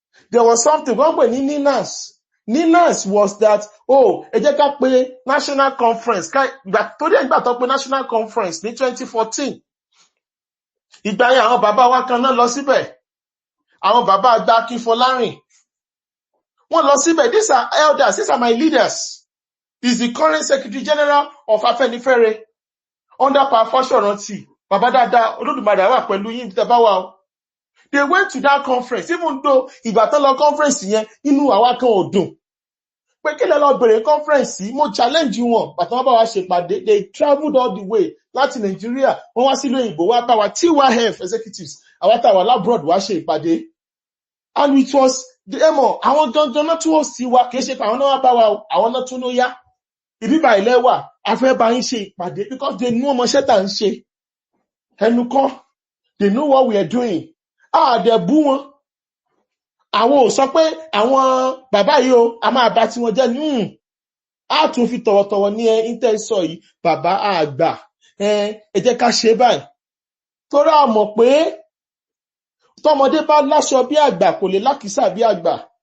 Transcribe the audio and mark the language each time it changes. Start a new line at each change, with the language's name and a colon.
English: There was something
Yoruba: wọ́n pè ní
English: NINAS. NINAS was that,
Yoruba: ẹ jẹ́ ká pé
English: national conference.
Yoruba: Torí ẹgbà tó pé national conference ní 2014. Ìgbà yẹn àwọn bàbá wa kan náà lọ síbẹ̀. Àwọn bàbá àgbà Akínfọlárìn. Wọ́n lọ síbẹ̀.
English: These are elders. These are my leaders. He's the current Secretary General of Afenifere. Under Fáṣọ̀rántì.
Yoruba: Bàbá dáadáa, Olódùmarè wà pẹ̀lú yín tẹ́ bá wà o.
English: They went to that conference, even though
Yoruba: ìgbà tán lọ conference yẹn, inú àwa kan ò dùn. Pé kí lẹ lọ bẹ̀rẹ̀ conference yìí, mo challenge wọn, bàtà wọn bá wa ṣèpàdé,
English: they traveled all the way
Yoruba: láti Nigeria, wọ́n wá sílùú òyìnbó wá bá wa TYF executives, àwa tá wà labroad wá ṣe ìpàdé.
English: And it was,
Yoruba: àwọn gangan náà tún ó sí wa, kìí ṣe pé àwọn náà wá bá wa, àwọn náà tún ló yá. Ìbíbà ilẹ̀ wà, a fẹ́ bá yín ṣe ìpàdé,
English: because they know
Yoruba: ọmọ ṣẹ́tà ń ṣe. ẹnu kan,
English: they know what we are doing.
Yoruba: Dẹ̀ bú wọn. Àwọn ò sọ pé àwọn bàbá yìí o, a máa bá tí wọ́n jẹ́ ní a tún fi tọ̀wọ̀tọ̀wọ̀ ní intel sọ yìí, bàbá àgbà, ẹ jẹ́ ká ṣe báyìí. Torí a mọ̀ pé tọmọdé bá láṣọ bí àgbà kò lè lákìsà bí àgbà.